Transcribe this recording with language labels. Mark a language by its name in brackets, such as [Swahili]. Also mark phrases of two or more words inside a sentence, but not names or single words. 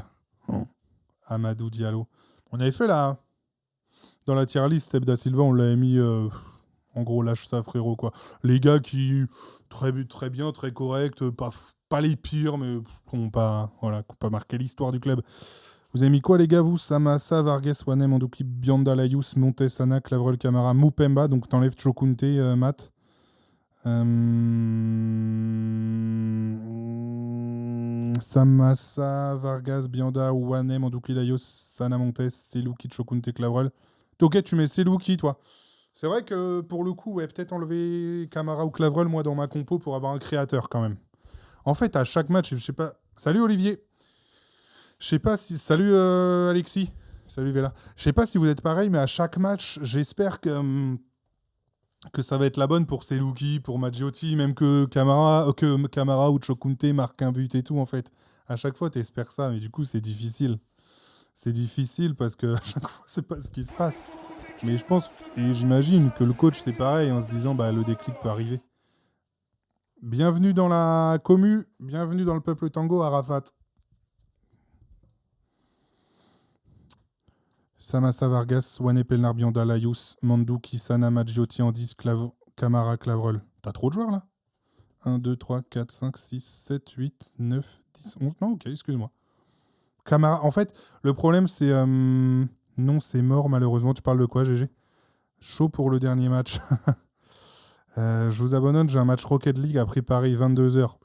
[French] Amadou Diallo. On avait fait là. Dans la [English] tier list, [French] Seb Da Silva, on l'avait mis. En gros, lâche ça, frérot, quoi. Les gars qui. Très bien, très correct. Pas les pires, mais qui n'ont pas marqué l'histoire du club. Vous avez mis quoi, les gars, vous? Samassa, Vargas, Wanem, Mandouki, Bianda, Layous, Montes, Sana, Clavrel, Camara, Mupemba. Donc t'enlèves Chokunte, Matt. Samassa, Vargas, Bianda, Wanem, Mandouki, Layous, Sana, Montes, Selouki, Chokunte, Clavrel. Ok, tu mets Selouki, toi. C'est vrai que pour le coup, ouais, peut-être enlever Camara ou Clavrel, moi, dans ma compo pour avoir un créateur quand même. En fait, à chaque match, je sais pas. Salut Olivier. Je sais pas si. Salut Alexis. Salut Vela. Je sais pas si vous êtes pareil, mais à chaque match, j'espère que ça va être la bonne pour Selouki, pour Maggiotti, même que Camara ou Chokunte marquent un but et tout, en fait. À chaque fois, t'espères ça, mais du coup, c'est difficile. C'est difficile parce que à chaque fois, c'est pas ce qui se passe. Mais je pense, et j'imagine que le coach, c'est pareil, en se disant, bah, le déclic peut arriver. Bienvenue dans la commu, bienvenue dans le peuple tango, Arafat. Samassa Vargas, Wane Pelnar Bionda, Layous, Mandouki, Sana, Maggiotti, Andis, Camara, Clavreul. T'as trop de joueurs là 1, 2, 3, 4, 5, 6, 7, 8, 9, 10, 11. Non, ok, excuse-moi. Camara, en fait, le problème c'est. Non, c'est mort malheureusement. Tu parles de quoi, GG? Chaud pour le dernier match. Je vous abandonne, j'ai un match Rocket League à préparer 22h.